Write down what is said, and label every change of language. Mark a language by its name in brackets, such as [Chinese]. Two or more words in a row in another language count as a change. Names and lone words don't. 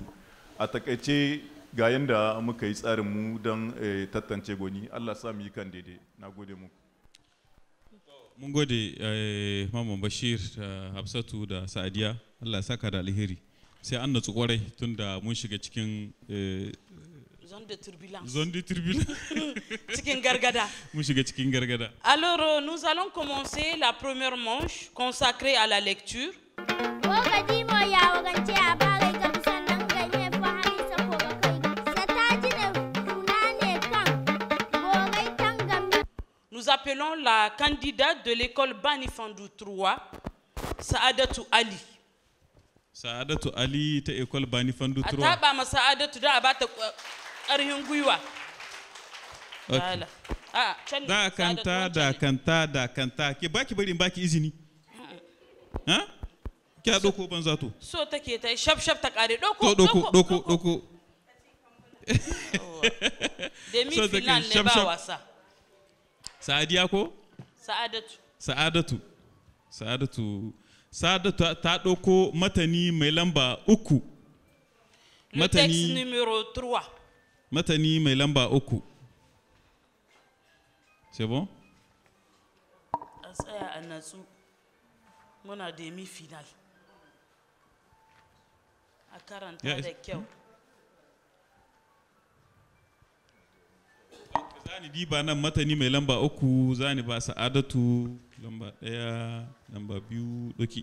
[Hausa] A takaice ga yanda muka yi tsarin mu don tantance gwani. Allah sa mu yi kan daidai. Na gode muku. Mun gode Maman Bashir, Hafsatu da Sa'adiya. Allah saka da alheri. Sai an natsu kwarai tunda mun shiga cikin [French] zone de turbulence. Zone de turbulence. [Hausa] Cikin gargada. Mun shiga cikin gargada. [French] Alors, nous allons commencer la première manche consacrée à la lecture. Nous appelons la candidate de l'école Banifandou 3, Saadatou Ali. [Hausa] Saadatou Ali ta école Banifandou 3. Ataba ma Saadatou da abata ƙarhin gwiwa. Okay. Da kanta ke baki bari in baki izini. Ha? Kya doko banza to. So take ta shaf ta kare doko. Doko. [French] Demi final [Hausa] ne ba wasa. Sa'adiya ko? Sa'adatu ta doko matani mai lamba 3. [French] Le texte numéro 3. [Hausa] Matani mai lamba 3. [French] C'est bon? [Hausa] A tsaya a natsu. Muna [French] demi final. [Hausa] A karanta da kyau. Zani diba nan matani mai lamba 3, zani ba Sa'adatu lamba 1, lamba 2, doki.